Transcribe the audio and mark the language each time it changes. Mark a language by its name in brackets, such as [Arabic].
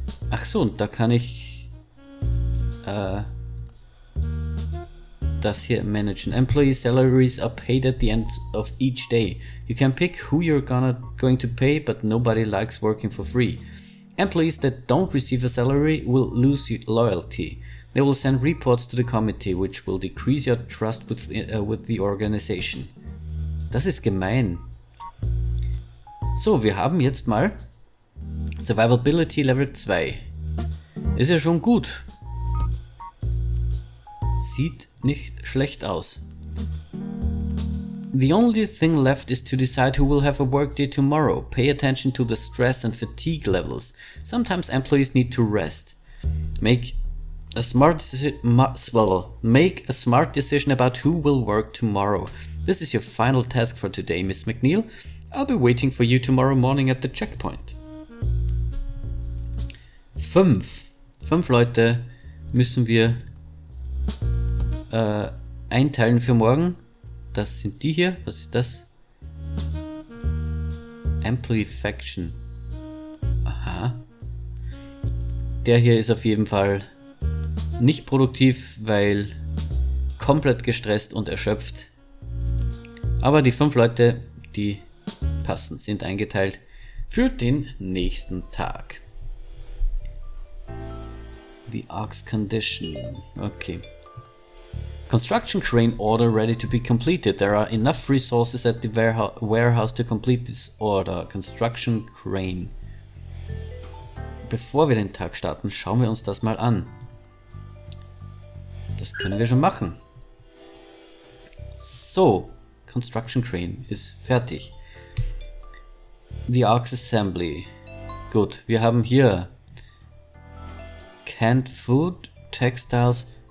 [German] Ach so, und da kann ich das hier managen. [English] Employee salaries are paid at the end of each day. You can pick who you're going to pay, but nobody likes working for free. Employees that don't receive a salary will lose loyalty. They will send reports to the committee, which will decrease your trust with the organization. [German] Das ist gemein. So, wir haben jetzt mal Survivability Level 2. Ist ja schon gut. Sieht nicht schlecht aus. [English] The only thing left is to decide who will have a workday tomorrow. Pay attention to the stress and fatigue levels. Sometimes employees need to rest. Make a smart decision about who will work tomorrow. This is your final task for today, Miss McNeil. I'll be waiting for you tomorrow morning at the checkpoint. [German] 5 Leute müssen wir einteilen für morgen. Das sind die hier. Was ist das? [English] Employee Faction. Aha. [German] Der hier ist auf jeden Fall nicht produktiv, weil komplett gestresst und erschöpft. Aber die 5 Leute, die passen, sind eingeteilt für den nächsten Tag. [English] The Ox Condition. Okay. Construction crane order ready to be completed. There are enough resources at the warehouse to complete this order. Construction crane. [German] Bevor wir den Tag starten, schauen wir uns das mal an. Das können wir schon machen. So, Construction crane ist fertig. The Ox Assembly. Gut, wir haben hier Canned Food, Textiles.